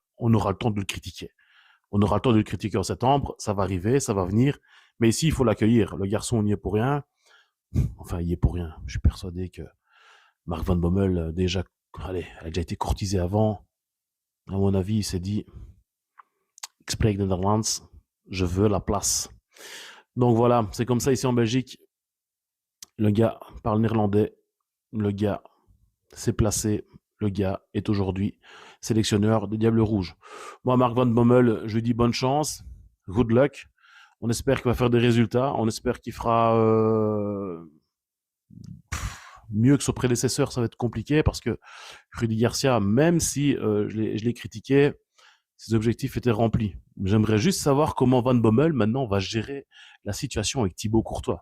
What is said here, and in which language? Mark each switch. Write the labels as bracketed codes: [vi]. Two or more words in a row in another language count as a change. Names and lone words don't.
[fr] On aura le temps de le critiquer. On aura le temps de le critiquer en septembre, ça va arriver, ça va venir. Mais ici, il faut l'accueillir. Le garçon, on n'y est pour rien. Enfin, il y est pour rien. Je suis persuadé que Mark Van Bommel, déjà, allez, a déjà été courtisé avant. À mon avis, il s'est dit, [nl] ik spreek Nederlands, [fr] je veux la place. Donc voilà, c'est comme ça ici en Belgique. Le gars parle néerlandais. Le gars s'est placé. Le gars est aujourd'hui sélectionneur des Diables Rouges. Moi, Mark Van Bommel, je lui dis bonne chance. [en] Good luck. [fr] On espère qu'il va faire des résultats. On espère qu'il fera mieux que son prédécesseur. Ça va être compliqué parce que Rudy Garcia, même si je l'ai critiqué, ses objectifs étaient remplis. J'aimerais juste savoir comment Van Bommel, maintenant, va gérer la situation avec Thibaut Courtois.